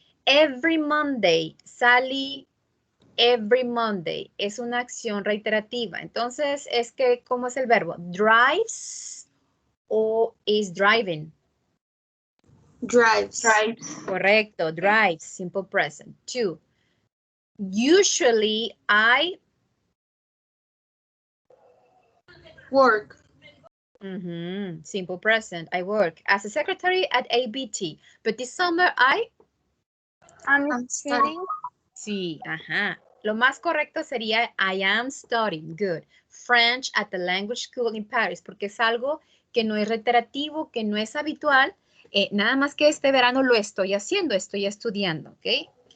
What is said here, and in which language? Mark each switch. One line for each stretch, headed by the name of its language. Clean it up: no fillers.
English: Every Monday, Sally, every Monday.
Spanish: Es una acción reiterativa. Entonces, es que, ¿cómo es el verbo?
English: Drives o is driving. Drives. Correcto, drives, simple present. 2. Usually, I work. Simple present, I work as a secretary at ABT. But this summer, I'm studying.
Spanish: Sí, ajá. Lo más correcto sería
English: I am studying, good, French at the language school in Paris,
Spanish: porque es algo que no es reiterativo, que no es habitual, nada más que este verano lo estoy haciendo, estoy estudiando, ¿ok?